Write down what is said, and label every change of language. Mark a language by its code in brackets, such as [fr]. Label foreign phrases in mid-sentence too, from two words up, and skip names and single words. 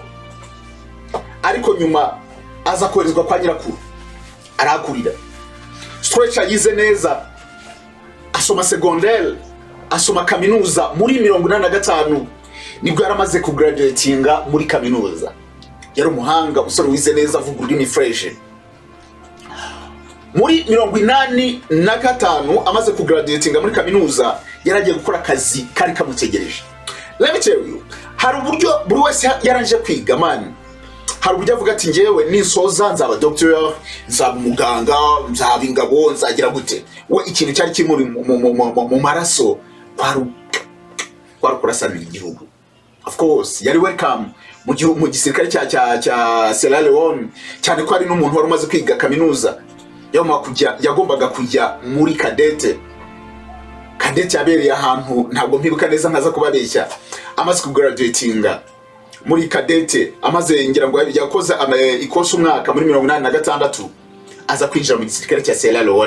[rw] ariko nyuma aza koherezwa kwa nyirakuru arakurira Stretcher yize neza asoma secondaire asoma kaminuza muri 1985 nibwo yaramaze kugraduatinga muri kaminuza yari umuhanga usore wize neza avuga ururimi fresh muri 1985 amaze kugraduatinga muri kaminuza yaragiye gukora akazi kari kamutegereje. [en] Let me tell you, [rw] hari uburyo buri wese yaranje kwiga man. Hari uburyo avuga ati ngewe ninsoza nzaba doctor, nzaba umuganga, nzaba ingabo, nzagira gute. We ikintu cyari kimuri mu maraso kwari kurasanira igihugu. [en] Of course, [rw] yari welcome mu gisirikare cya Sierra Leone, cyane ko ari n'umuntu wari umaze kwiga kaminuza. Yagombaga kujya muri kadete yabereye ahantu ntabwo mpibuka neza nkaza kubabeshya amaze kugraduatinga muri kadete amaze ngira ngo yakoze ikosa umwaka muri 1986 aza kwinjira mu gisirikare cya Sierra Leone.